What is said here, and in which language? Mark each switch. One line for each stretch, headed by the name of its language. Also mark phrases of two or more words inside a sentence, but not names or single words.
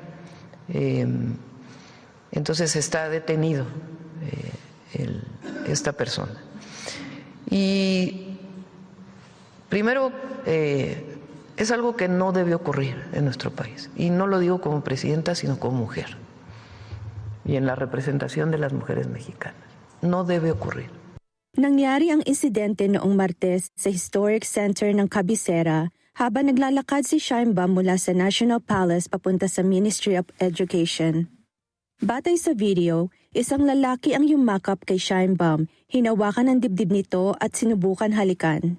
Spanish: Entonces está detenido esta persona. Y primero, es algo que no debe ocurrir en nuestro país. Y no lo digo como presidenta, sino como mujer. Y en la representación de las mujeres mexicanas. No debe ocurrir.
Filipino: Nangyari ang insidente noong Martes sa Historic Center ng Cabecera habang naglalakad si Sheinbaum mula sa National Palace papunta sa Ministry of Education. Batay sa video, isang lalaki ang yumakap kay Sheinbaum, hinawakan ang dibdib nito at sinubukan halikan.